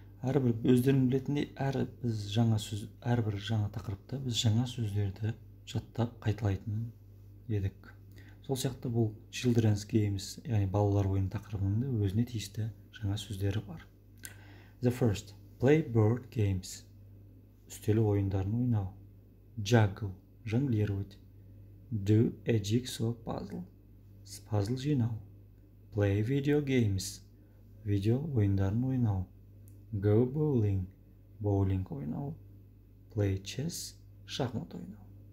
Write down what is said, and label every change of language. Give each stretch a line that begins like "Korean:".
Kazakh: Әрбір өздерің білетіндей, әрбір жаңа тақырыпта біз жаңа сөздерді жаттап қайталайтын едік. Сол сияқты бұл Children's Games, яғни балалар ойыны тақырыбының да өзіне тиісті жаңа сөздері бар.
English: The first, play board games.
Kazakh: Үстел ойындарын ойнау.
English: Juggle, жонглировать. Do a jigsaw puzzle.
Kazakh: Пазл жинау.
English: Play video games.
Kazakh: Видео ойындарын ойнау.
English: Go bowling.
Kazakh: Боулинг ойнау.
English: Play chess.
Kazakh: Шахмат ойнау.